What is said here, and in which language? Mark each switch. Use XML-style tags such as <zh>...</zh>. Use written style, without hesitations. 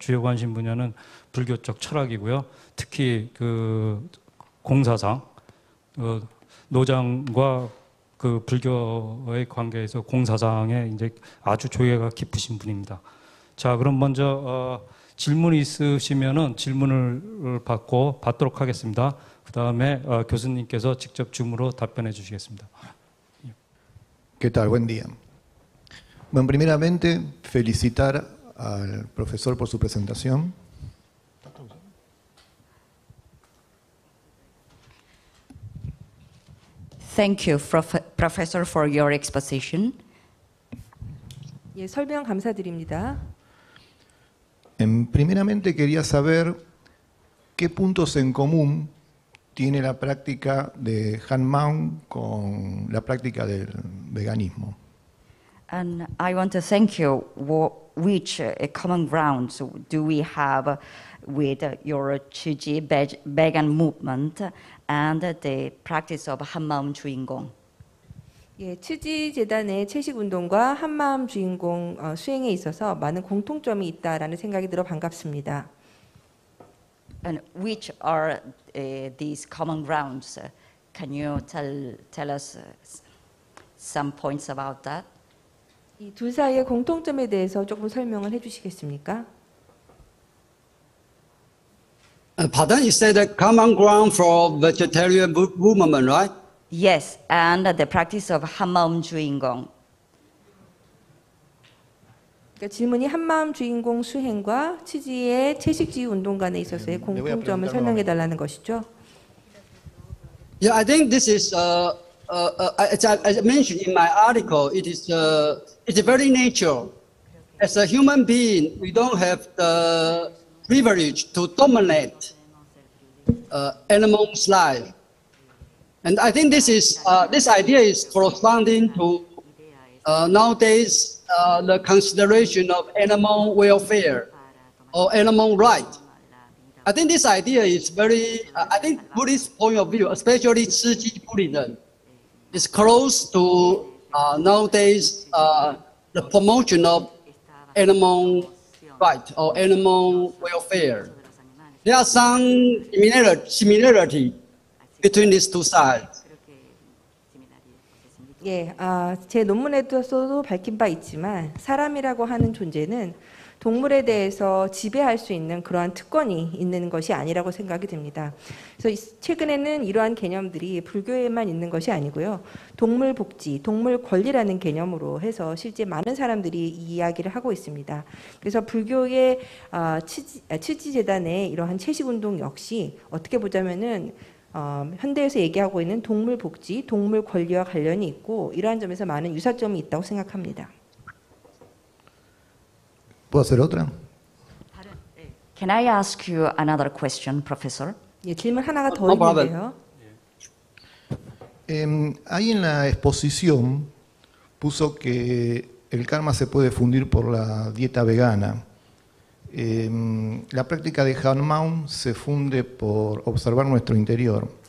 <ko>주요 관심 분야는 불교적 철학이고요. 특히 그 공사상, 노장과 그 불교의 관계에서 공사상에 이제 아주 조예가 깊으신 분입니다. 자, 그럼 먼저 질문이 있으시면은 질문을 받도록 하겠습니다. 그 다음에 교수님께서 직접 줌으로 답변해 주시겠습니다.</ko> <es>¿Qué tal? Buen día. Bueno, primeramente, felicitar al profesor por su presentación.</es> <en>Thank you, Professor, for your exposition.</en> <ko>예, 설명 감사드립니다.</ko> <es>Primeramente quería saber qué puntos en común tiene la práctica de Hanmaum con la práctica del veganismo.</es> <en>And I want to thank you. Which common grounds do we have with your Chiji vegan movement and the practice of 한마음 주인공?</en> <ko>예, 치지 재단의 채식 운동과 한마음 주인공 수행에 있어서 많은 공통점이 있다라는 생각이 들어 반갑습니다.</ko> <en>And which are these common grounds? Can you tell us some points about that?</en> <ko>이 둘 사이의 공통점에 대해서 조금 설명을 해주시겠습니까?</ko> <en>Pardon, you said the common ground for vegetarian movement, right? Yes, and the practice of 한마음 주인공.</en> <ko>그러니까 질문이 한마음 주인공 수행과 치지의 채식주의 운동 간에 있어서의 공통점을 설명해 달라는 것이죠.</ko> <en>Yeah, I think this is as I mentioned in my article. It's very natural. As a human being, we don't have the privilege to dominate animals' life. And I think this idea is corresponding to nowadays the consideration of animal welfare or animal right. I think this idea is very, I think Buddhist point of view, especially Chiji Buddhism, is close to nowadays the promotion of animal right or animal welfare. There are some similarity between these two sides.</en> <ko>예, 제 논문에서도 밝힌 바 있지만 사람이라고 하는 존재는 동물에 대해서 지배할 수 있는 그러한 특권이 있는 것이 아니라고 생각이 듭니다. 그래서 최근에는 이러한 개념들이 불교에만 있는 것이 아니고요. 동물 복지, 동물 권리라는 개념으로 해서 실제 많은 사람들이 이 이야기를 하고 있습니다. 그래서 불교의 치지재단의 이러한 채식운동 역시 어떻게 보자면은 현대에서 얘기하고 있는 동물 복지, 동물 권리와 관련이 있고 이러한 점에서 많은 유사점이 있다고 생각합니다.</ko> <es>¿Puedo hacer otra?</es> <en>Can I ask you another question, Professor?</en> <ko>예, 질문 하나가 더</ko> <en>No problem.</en> <ko>있는데요.</ko> <es>Ahí en la exposición puso que el karma se puede fundir por la dieta vegana. La práctica de Hanmaum se funde por observar nuestro interior.</es>